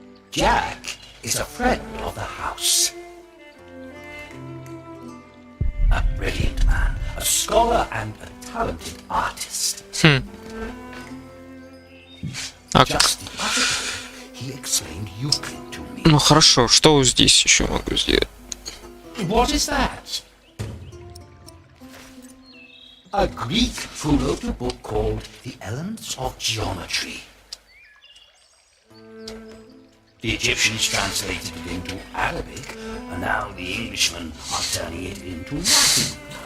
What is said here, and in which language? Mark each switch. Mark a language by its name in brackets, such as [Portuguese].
[English] Jack is a friend of the house. A brilliant man, a scholar and a talented artist. Just the other day, he explained Euclid to me. [Russian] Ну хорошо, что здесь еще могу сделать? [English] What is that? A Greek who wrote a book called The Elements of Geometry. The Egyptians translated it into Arabic, and now the Englishmen are turning it into Latin.